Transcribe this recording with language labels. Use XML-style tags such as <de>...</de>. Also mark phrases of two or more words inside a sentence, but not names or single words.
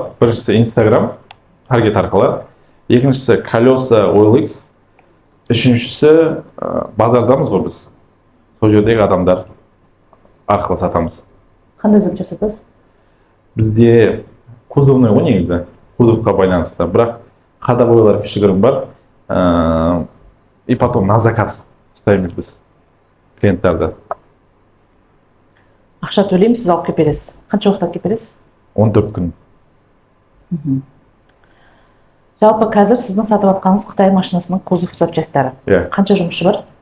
<kk>Біріншісі Instagram, таргет арқылы. Екіншісі колеса OLX. Үшіншісі базардамыз ғой біз. Сол жердегі адамдар арқылы сатамыз. Қандай запчасть сатасыз? Бізде кузовный ғой негізі. Кузовқа байланысты. Бірақ ходовойлар кішігірім бар.</kk> <ru>И потом на заказ</ru> <kk>ұстаймыз біз. клиенттарды. Ақша төлеймін, сіз алып келіп бересіз. Қанша уақытта келіп бересіз? 14 күн. Жалпы қазір сіздің сатып жатқаныңыз Қытай машинасының кузов запчастары. Иә. Қанша жұмысшы бар?</kk>